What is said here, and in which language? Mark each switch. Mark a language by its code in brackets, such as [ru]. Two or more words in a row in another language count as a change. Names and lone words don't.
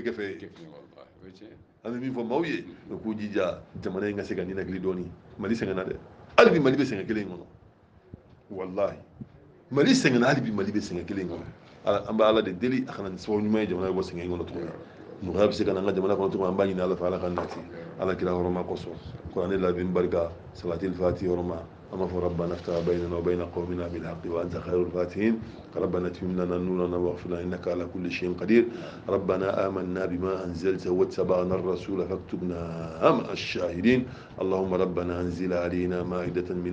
[bm] kɛ fɛn ye an bɛ min fɔ maaw ye u k'u jija jamana in ka se ka ninakili dɔɔni Mali sɛgɛnna dɛ hali bi Mali bɛ sɛgɛn kelen in kɔnɔ walahi Mali sɛgɛnna hali bi Mali bɛ sɛgɛn kelen in kɔnɔ an bɛ ala de deli a kana nin sababu ɲuman ye jamana bɛ bɔ sɛgɛn in kɔnɔ tuguni nɔgɔya bɛ se ka na an ka jamana kɔnɔ tuguni an b'a ɲini ala fɛ ala ka nati ala kira hɔrɔma kosɔn kuranɛ labɛn barika salatil fati hɔrɔma [ar] أما ربنا افتح بيننا وبين قومنا بالحق وأنت خير الفاتحين ربنا اتمم لنا نورنا واغفر لنا إنك على كل شيء قدير ربنا آمنا بما أنزلت واتبعنا الرسول فاكتبنا مع الشاهدين اللهم ربنا أنزل علينا مائدة من